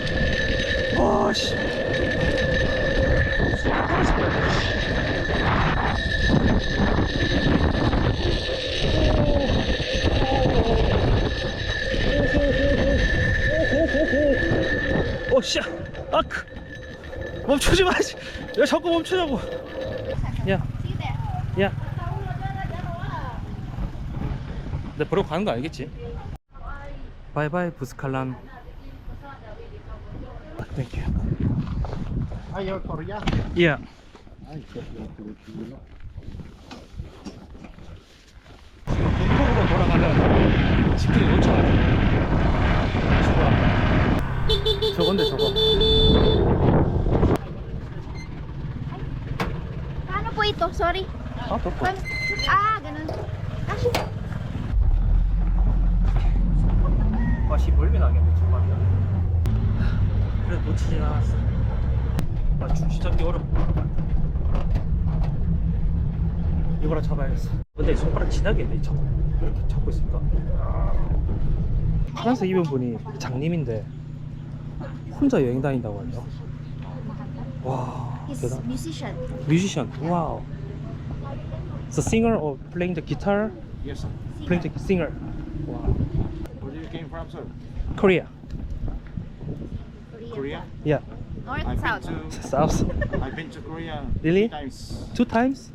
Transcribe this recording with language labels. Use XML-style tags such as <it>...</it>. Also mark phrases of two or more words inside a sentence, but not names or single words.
<ko>아씨. 씨, 멈추지 마. 야, 자꾸 멈추냐고. 야, 야. 내 버리고 가는 거 아니겠지? 바이바이 부스칼란.</ko> <en>Thank you. Are you Korea? Yeah. I just want to let you know.</en> <ko>동쪽으로 돌아가면 치킨이 5,000원. 저건데 저거.</ko> <tl>Paano po ito? Sorry.</tl> <ko>더 커.</ko> <tl>Ganun. Kasi,</tl> <ko>맛이 멀미 나겠네 정말이야. 그래 놓치진 않았어. 줄치 잡기 어렵다. 이거랑 잡아야겠어. 근데 손가락 지나겠네 자꾸 이렇게 잡고 있으니까. 파란색 입은 분이 장님인데 혼자 여행 다닌다고 하죠. 와</ko> <en>he's</en> <ko>대단.</ko> <en>musician.</en> <ko>뮤지션. 와우.</ko> <en>The singer or playing the guitar? Yes, sir. Playing the singer. Wow. Where do you came from, sir? Korea. Korea? Yeah. North, I've south. been to South. I've been to Korea Really? 3 times. 2 times?</en>